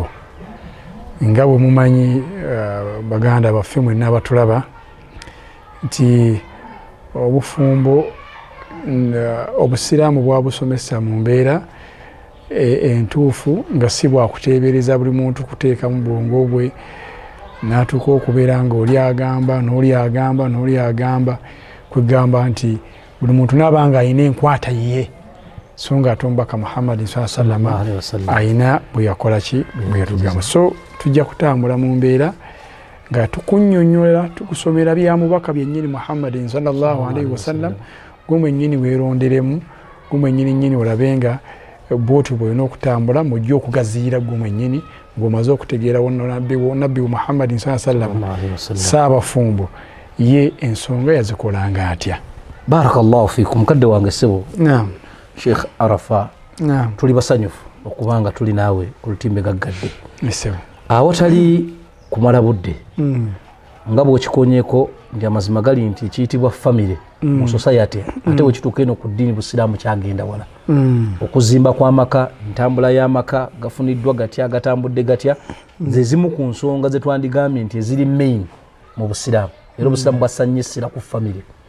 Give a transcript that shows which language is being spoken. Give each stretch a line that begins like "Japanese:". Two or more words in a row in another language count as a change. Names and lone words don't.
Ganda: Nga bwe mumanyi baganda baffe mwenna abatulaba nti obufumbo obusiraamu bwabusomesa mu mbeera entuufu nga si bwakuteebereza buli muntu kuteeka mu bwongo bwe n'atuuka okubeera nga oli agamba n'oli agamba n'oli agamba kwegamba nti buli muntu naaba nga alina enkwata ye so nga ate omubaka Muhammad
Arabic: صلى الله عليه وسلم
Ganda: ayina bwe yakola ki bwe yatugamba. So tujja kutambula mu mbeera nga tukunnyonnyola tukusomera bya mubaka byennyini Muhammad
Arabic: صلى الله عليه وسلم
Ganda: gwe mwennyini weeronderemu gwe mwennyini olabe nga bwoti bwolina okutambula mujja okugaziira gwe mwennyini ng'omaze okutegeera nabbi Muhammad
Arabic: صلى الله عليه وسلم
Ganda: saabafumbo ye ensonga yazikolanga atya.
Arabic: بارك الله فيكم
Ganda: kadde wange sebo. Naam. Sheikh Arafa. Naam. Tuli basanyufu okubanga tuli naawe ku lutimbe gaggadde. Sebo. Awatali kumala budde nga bw'okikonyeeko nti amazima gali nti kiyitibwa family mu society ate wekituuka eno ku ddiini busiraamu kyagenda wala okuzimba kw'amaka entambula y'amaka gafuniddwa gatya agatambudde gatya ze zimu ku nsonga ze twandigambye nti eziri main mu busiraamu era obusiraamu bwasanyisira ku family.